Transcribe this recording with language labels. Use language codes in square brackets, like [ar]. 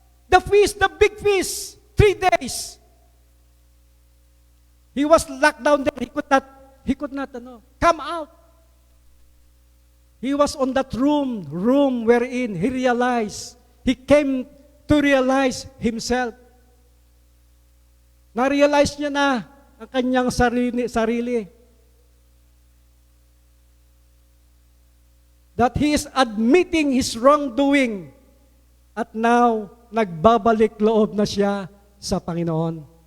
[en] The fish, the big fish, 3 days. He was locked down there. He could not come out. He was on that room wherein he came to realize himself. [tl] Na-realize niya na ang kanyang sarili. [en] That he is admitting his wrongdoing. [tl] At now, nagbabalik loob na siya sa Panginoon.